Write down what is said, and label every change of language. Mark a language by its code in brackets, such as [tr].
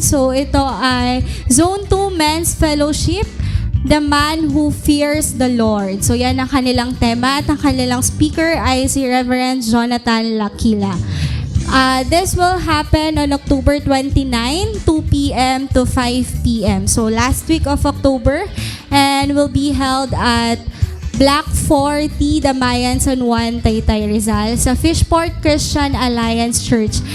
[tl] So ito ay Zone 2 Men's Fellowship, The Man Who Fears the Lord. So yan ang kanilang tema at ang kanilang speaker ay si Reverend Jonathan Lakila. [en] This will happen on October 29, 2 p.m. to 5 p.m. So last week of October, and will be held at Block 40, Damayan, San Juan, Taytay, Rizal sa Fishport Christian Alliance Church.